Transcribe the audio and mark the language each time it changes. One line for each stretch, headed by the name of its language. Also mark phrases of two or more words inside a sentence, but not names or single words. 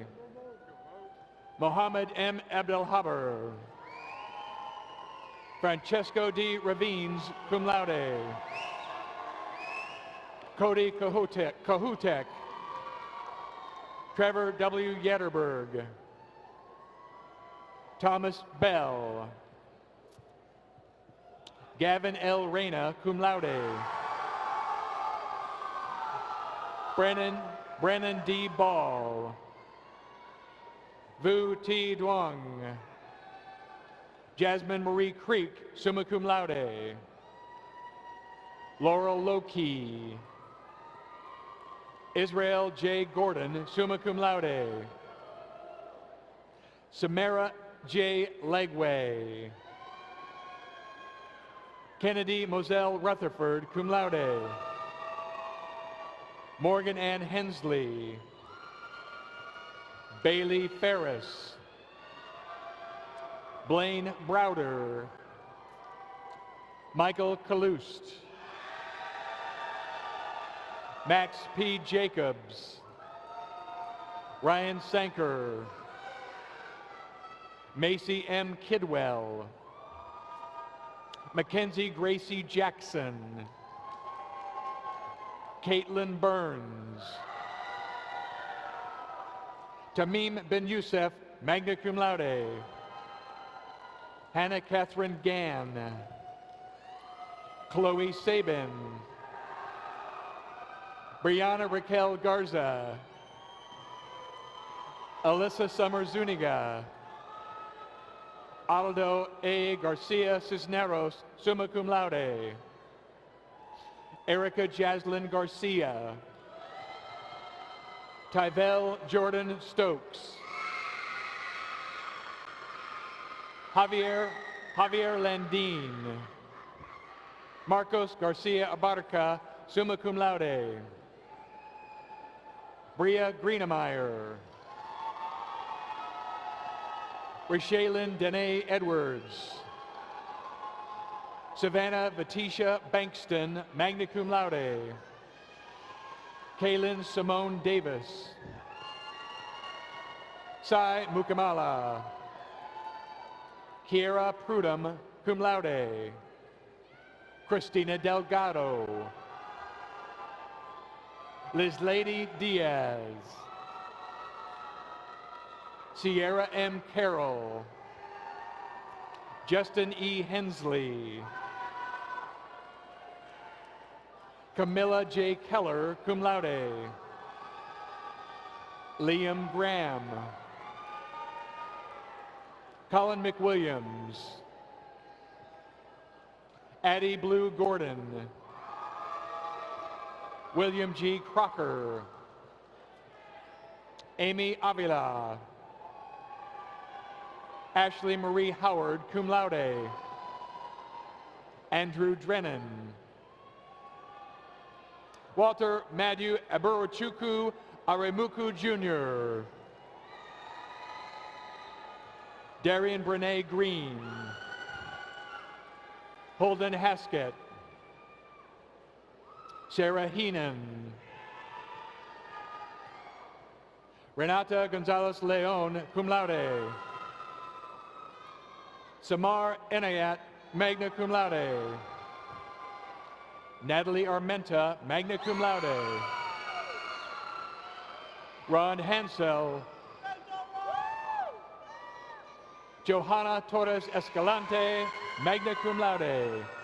English: Mohammed M. Abdelhaber. Francesco D. Ravines,
Latin: cum laude.
English: Cody Kahutek. Trevor W. Yetterberg. Thomas Bell. Gavin L. Reyna,
Latin: cum laude.
English: Brennan D. Ball. Vu T. Duong. Jasmine Marie Creek,
Latin: summa cum laude.
English: Laurel Lokey. Israel J. Gordon,
Latin: summa cum laude.
English: Samara J. Legway. Kennedy Moselle Rutherford,
Latin: cum laude.
English: Morgan Ann Hensley. Bailey Ferris. Blaine Browder. Michael Kalust. Max P. Jacobs. Ryan Sanker. Macy M. Kidwell. Mackenzie Gracie Jackson. Caitlin Burns. Tamim Ben Youssef,
Latin: magna cum laude.
English: Hannah Catherine Gann, Chloe Sabin, Brianna Raquel Garza, Alyssa Summer Zuniga, Aldo A. Garcia Cisneros,
Latin: summa cum laude.
English: Erica Jaslyn Garcia, Tyvel Jordan Stokes, Javier Landine, Marcos Garcia Abarca,
Latin: summa cum laude.
English: Bria Greenemeyer, Rashaylin Danae Edwards, Savannah Vatisha Bankston,
Latin: magna cum laude.
English: Kaylin Simone Davis, Sai Mukamala, Kiera Prudham,
Latin: cum laude.
English: Christina Delgado, Liz Lady Diaz, Sierra M. Carroll, Justin E. Hensley, Camilla J. Keller,
Latin: cum laude.
English: Liam Graham, Colin McWilliams, Addie Blue Gordon, William G. Crocker, Amy Avila, Ashley Marie Howard,
Latin: cum laude.
English: Andrew Drennan, Walter Madu Aburochukwu Aremuku Jr., Darian Brene Green, Holden Haskett, Sarah Heenan, Renata Gonzalez Leon,
Latin: cum laude.
English: Samar Enayat,
Latin: magna cum laude.
English: Natalie Armenta,
Latin: magna cum laude.
English: Ron Hansel, Johanna Torres Escalante,
Latin: magna cum laude.